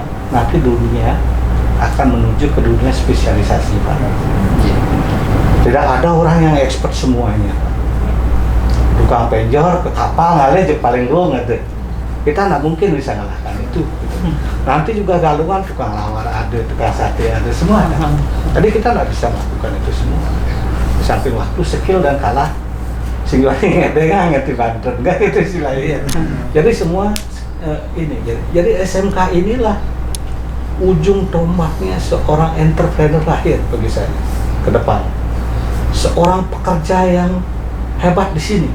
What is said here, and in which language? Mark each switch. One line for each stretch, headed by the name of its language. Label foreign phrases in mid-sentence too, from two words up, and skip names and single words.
Indonesian: Nanti dunia akan menuju ke dunia spesialisasi Pak. Tidak ada orang yang expert semuanya Pak. Tukang penjor ke kapal ngalih paling low gitu. Kita nggak mungkin bisa ngalahkan itu. Nanti juga galungan tukang lawar ada, tukang sate ada, semua ada. Jadi kita nggak bisa melakukan itu semua. Di samping waktu, skill dan kalah, sehingga ngerti banten, nggak itu istilahnya. Jadi semua jadi SMK inilah ujung tombaknya seorang entrepreneur lahir bagi saya ke depan, seorang pekerja yang hebat di sini.